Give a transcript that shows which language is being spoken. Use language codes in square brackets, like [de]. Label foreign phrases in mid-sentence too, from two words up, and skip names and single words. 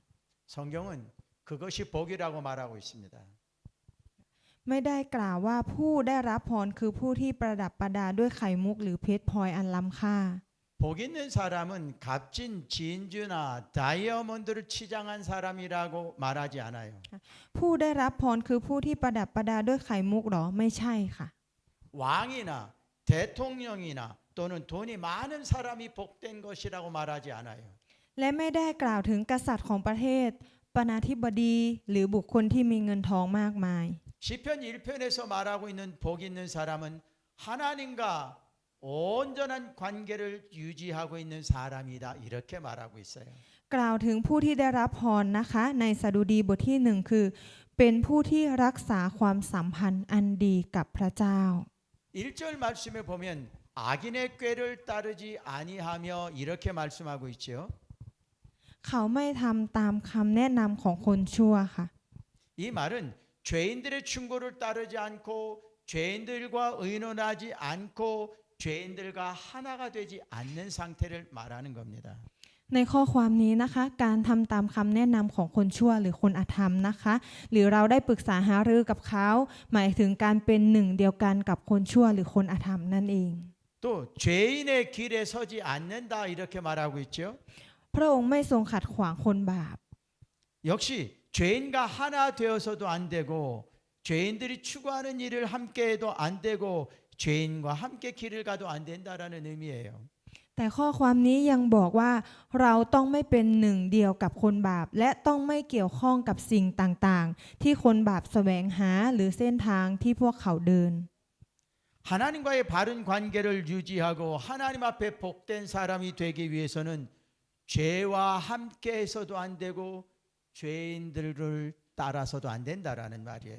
[ko] 성경은 그것이 복이라고 말하고 있습니다. [th] ไม่ได้กล่าวว่าผู้ได้รับพรคือผู้ที่ประดับประดาด้วยไข่มุกหรือเพชรพลอยอันล้ำค่า [ko] 복 있는 사람은 값진 진주나 다이아몬드를 치장한 사람이라고 말하지 않아요. [th] ผู้ได้รับพรคือผู้ที่ประดับประดาด้วยไข่มุกหรอไม่ใช่ค่ะ [ko] 왕이나 대통령이나 또는 돈이 많은 사람이 복된 것이라고 말하지 않아요. [th] และไม่ได้กล่าวถึงกษัตริย์ของประเทศปนาธิบดีหรือบุคคลที่มีเงินทองมากมาย [ko] 시편 1편에서 말하고 있는 복 있는 사람은 하나님과 온전한 관계를 유지하고 있는 사람이다 이렇게 말하고 있어요. [th] กล่าวถึงผู้ที่ได้รับพรนะคะในสดุดีบทที่1คือเป็นผู้ที่รักษาความสัมพันธ์อันดีกับพระเจ้า [ko] 1절 말씀에 보면 악인의 꾀를 따르지 아니하며 이렇게 말씀하고 있죠. [th] เขาไม่ทำตามคำแนะนำของคนชั่วค่ะ [ko] 이 말은 죄인들의 충고를 따르지 않고 죄인들과 의논하지 않고 죄인들과 하나가 되지 않는 상태를 말하는 겁니다. [th] ในข้อความนี้นะคะการทำตามคำแนะนำของคนชั่วหรือคนอธรรมนะคะหรือเราได้ปรึกษาหารือกับเขาหมายถึงการเป็นหนึ่งเดียวกันกับคนชั่วหรือคนอธรรมนั่นเอง [ko] 또 죄인의 길에 서지 않는다 이렇게 말하고 있죠. [th] พระองค์ไม่ทรงขัดขวางคนบาป [ko] 역시 죄인과 하나 되어서도 안 되고 죄인들이 추구하는 일을 함께 해도 안 되고 죄인과 함께 길을 가도 안 된다라는 의미예요. [th] แต่ข้อความนี้ยังบอกว่าเราต้องไม่เป็นหนึ่งเดียวกับคนบาปและต้องไม่เกี่ยวข้องกับสิ่งต่างๆที่คนบาปแสวงหาหรือเส้นทางที่พวกเขาเดิน [ko] 하나님과의 바른 관계를 유지하고 하나님 앞에 복된 사람이 되기 위해서는 죄와 함께해서도 안 되고 죄인들을 따라서도 안 된다라는 말이에요.